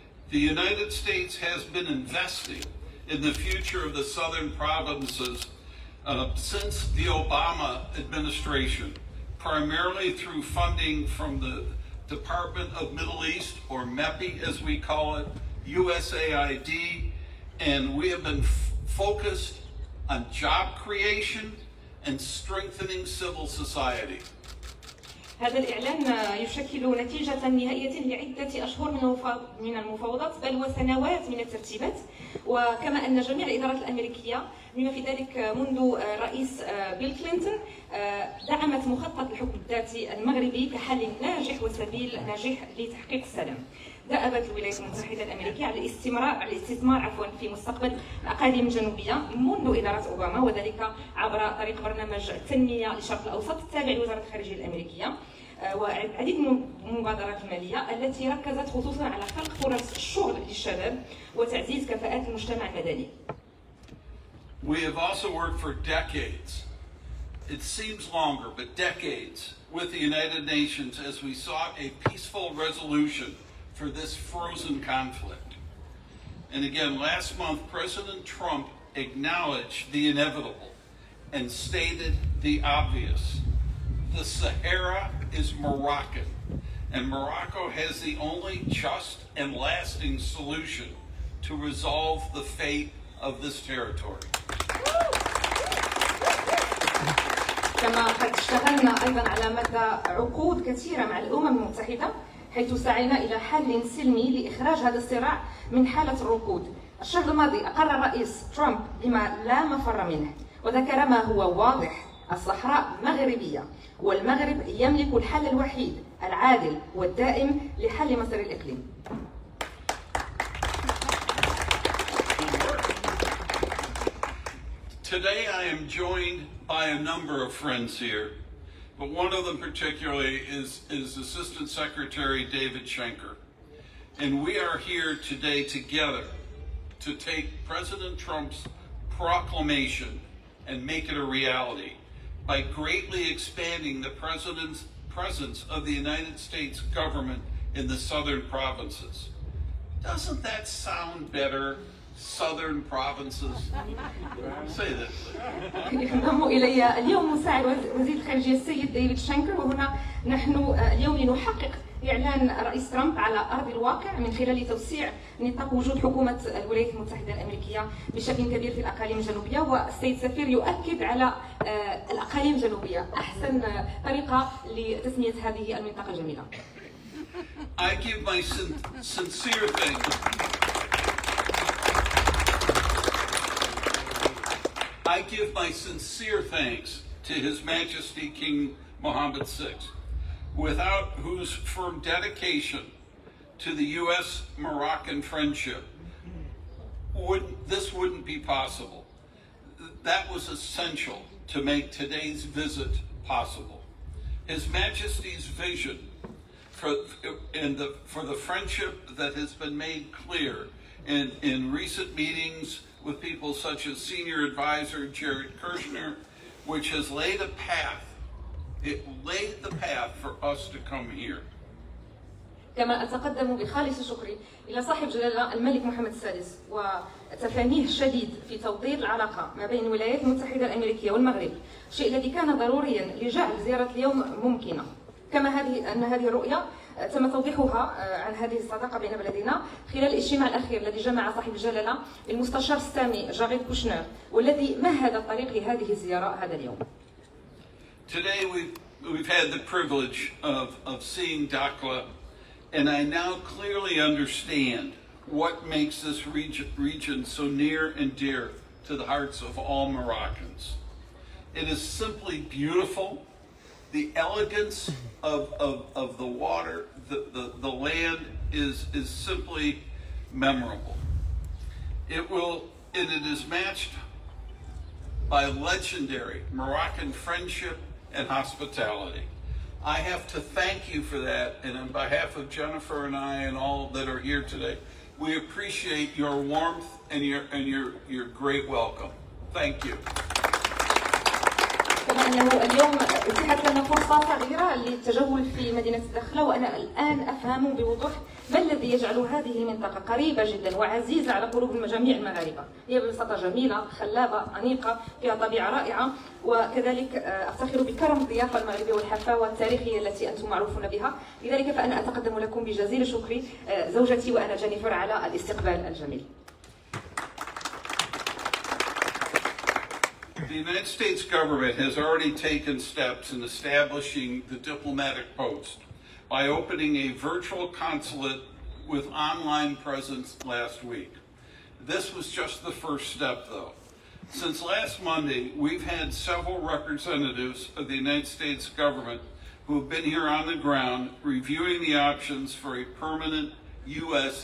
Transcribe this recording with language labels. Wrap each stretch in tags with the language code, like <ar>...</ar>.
<en>The United States has been investing in the future of the southern provinces since the Obama administration, primarily through funding from the Department of Middle East, or MEPI as we call it, USAID, and we have been focused on job creation and strengthening civil society.</en> <ar>هذا الإعلان يشكل نتيجة نهائية لعدة أشهر من المفاوضات، بل وسنوات من الترتيبات، وكما أن جميع الإدارات الأمريكية بما في ذلك منذ رئيس بيل كلينتون دعمت مخطط الحكم الذاتي المغربي كحل ناجح وسبيل ناجح لتحقيق السلام. دأبت الولايات المتحدة الأمريكية على الاستثمار في مستقبل الأقاليم الجنوبية منذ إدارة أوباما، وذلك عبر طريق برنامج التنمية للشرق الأوسط التابع لوزارة الخارجية الأمريكية، وعديد من المبادرات المالية التي ركزت خصوصا على خلق فرص الشغل للشباب وتعزيز كفاءات المجتمع المدني.</ar> <en>We have also worked for decades, it seems longer, but decades, with the United Nations as we sought a peaceful resolution for this frozen conflict. And again, last month, President Trump acknowledged the inevitable and stated the obvious. The Sahara is Moroccan, and Morocco has the only just and lasting solution to resolve the fate of this territory.</en> <ar>كما قد اشتغلنا أيضا على مدى عقود كثيرة مع الأمم المتحدة، حيث سعينا إلى حل سلمي لإخراج هذا الصراع من حالة الركود. الشهر الماضي أقر الرئيس ترامب بما لا مفر منه، وذكر ما هو واضح: الصحراء مغربية، والمغرب يملك الحل الوحيد العادل والدائم لحل مصير الإقليم.</ar> <en>Today I am joined by a number of friends here, but one of them particularly is Assistant Secretary David Schenker. And we are here today together to take President Trump's proclamation and make it a reality by greatly expanding the President's presence of the United States government in the southern provinces. Doesn't that sound better? Southern provinces. Say that.</en> <ar>ينضم إلي اليوم مساعد وزير الخارجية السيد ديفيد شانكر، وهنا نحن اليوم لنحقق إعلان رئيس ترامب على أرض الواقع من خلال توسيع نطاق وجود حكومة الولايات المتحدة الأمريكية بشكل كبير في الأقاليم الجنوبية، والسيد السفير يؤكد على الأقاليم الجنوبية أحسن طريقة لتسمية هذه المنطقة الجميلة.</ar> <en>I give my sincere thanks. I give my sincere thanks to His Majesty King Mohammed VI, without whose firm dedication to the U.S.-Moroccan friendship this wouldn't be possible. That was essential to make today's visit possible. His Majesty's vision for the friendship that has been made clear in recent meetings with people such as Senior Advisor Jared Kushner, which has laid a path. It laid the path for us to come here.</en> <ar>كما أتقدم بخالص شكري إلى صاحب جلالة الملك محمد السادس وتفانيه الشديد في توطيد العلاقة ما بين الولايات المتحدة الأمريكية والمغرب، الشيء الذي كان ضروريا لجعل زيارة اليوم ممكنة. كما هذه الرؤية تم توضيحها عن هذه الصداقة بين بلدينا خلال الاجتماع الأخير الذي جمع صاحب الجلالة المستشار السامي جاريد كوشنر، والذي مهد الطريق لهذه الزيارة هذا اليوم.</ar> <en>Today we've had the privilege of seeing Dakla, and I now clearly understand what makes this region so near and dear to the hearts of all Moroccans. It is simply beautiful. The elegance of the water, the land is simply memorable. It is matched by legendary Moroccan friendship and hospitality. I have to thank you for that, and on behalf of Jennifer and I and all that are here today, we appreciate your warmth and your great welcome. Thank you.</en> <ar>كما أنه اليوم أتيحت لنا فرصة صغيرة للتجول في مدينة الداخلة، وأنا الآن أفهم بوضوح ما الذي يجعل هذه المنطقة قريبة جدا وعزيزة على قلوب جميع المغاربة. هي ببساطة جميلة، خلابة، أنيقة، فيها طبيعة رائعة، وكذلك أفتخر بكرم الضيافة المغربية والحفاوة التاريخية التي أنتم معروفون بها. لذلك فأنا أتقدم لكم بجزيل شكري زوجتي وأنا جينيفر على الاستقبال الجميل.</ar> <en>The United States government has already taken steps in establishing the diplomatic post by opening a virtual consulate with online presence last week. This was just the first step, though. Since last Monday, we've had several representatives of the United States government who have been here on the ground reviewing the options for a permanent U.S.</en>